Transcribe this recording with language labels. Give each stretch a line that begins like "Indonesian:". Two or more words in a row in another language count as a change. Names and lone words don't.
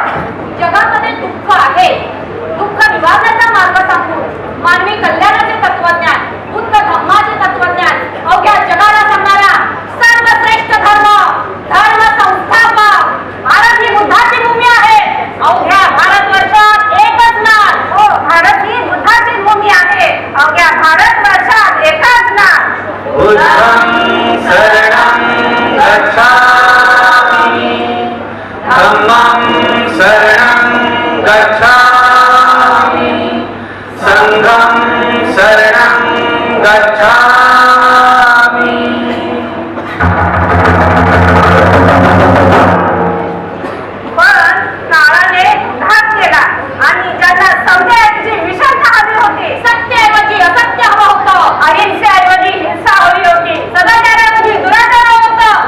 Marathi: जगामध्ये दुःख आहे, दुःख निवारण्याचा मार्ग सांगून मानवी कल्याणाचे तत्वज्ञान, बुद्ध धम्माचे तत्वज्ञान अवघ्या जगाला सांगणारा सर्वश्रेष्ठ धर्म, धर्म संस्थापक. भारत ही बुद्धाची भूमी आहे. अवघ्या भारतवर्षात एकच नाद. हो, भारत ही बुद्धाची भूमी आहे. अवघ्या भारतवर्षात एकच नाद.
Pali: बुद्धं शरणं गच्छामि धम्मं शरणं गच्छामि संघं शरणं गच्छामि.
Marathi: पण काळाने घात केला आणि ज्यांना सौंदर्याची विशालता हवी होती, सत्याऐवजी असत्य हवं होतं. अहिंसेऐवजी हिंसा हवी होती, सदाचाराऐवजी दुराचार हवं होतं,